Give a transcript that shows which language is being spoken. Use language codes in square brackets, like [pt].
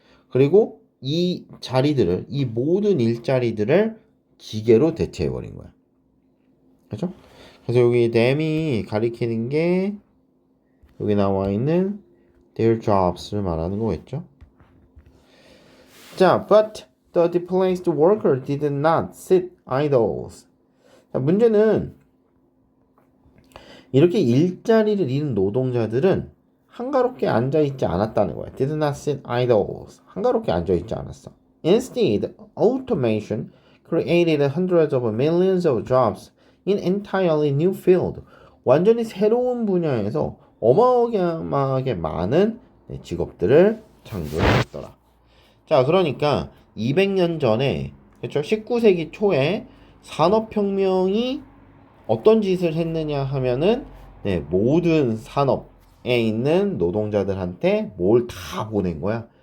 [ko] 그리고 이 자리들을, 이 모든 일자리들을 기계로 대체해버린 거야. 그렇죠? 그래서 여기 them이 가리키는 게 여기 나와 있는 their jobs를 말하는 거겠죠. [en] 자, but the displaced worker did not sit idle. [ko] 자, 문제는 이렇게 일자리를 잃은 노동자들은 한가롭게 앉아있지 않았다는 거야. [en] Did not sit idle. [ko] 한가롭게 앉아있지 않았어. [en] Instead, automation created hundreds of millions of jobs in entirely new field. [ko] 완전히 새로운 분야에서 어마어마하게 많은 직업들을 창조했더라. 자, 그러니까 200년 전에, 그렇죠? 19세기 초에 산업혁명이 어떤 짓을 했느냐 하면은 모든 산업에 있는 노동자들한테 뭘 다 보낸 거야.